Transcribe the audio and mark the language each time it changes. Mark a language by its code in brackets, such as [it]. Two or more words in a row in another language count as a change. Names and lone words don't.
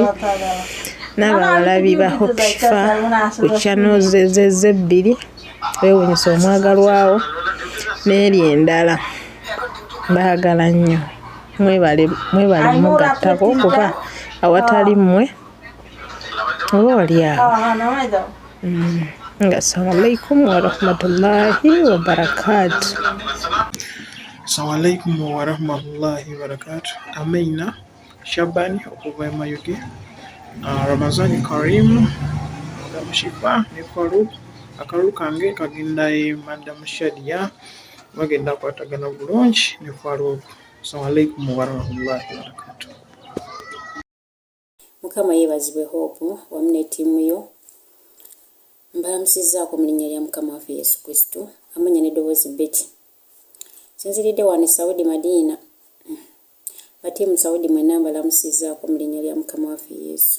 [lg] N'abalabi ba Hope Shifa ku channel ze bbiri beewunyisa omwagalwawo n'eri endala mbaagala nnyo. Mwebale mugattako kuba awatali mmwe oba oliawo. [ar] السلام عليكم ورحمة الله وبركاته. السلام عليكم ورحمة الله وبركاته. [lg] Ameina Shabani okuva Mayuge. [ar] رمضان كريم, [lg] Madam Shifa ne Faluku. Akalulu kange kagenda Madam Shadia bagenda kwatagana bulungi ne Faluku. [ar] السلام عليكم ورحمة الله وبركاته. [lg] Mukama yeebazibwe Hope wamu ne ttiimu yo Mbalamusizaako mu linnya lya Mukama waffe Yesu Kristo amanya n'eddoboozi Betty. Sinziridde wano Saudi Madina. Bati mu Saudi mwenna mbalamusizaako mu linnya lya Mukama waffe Yesu.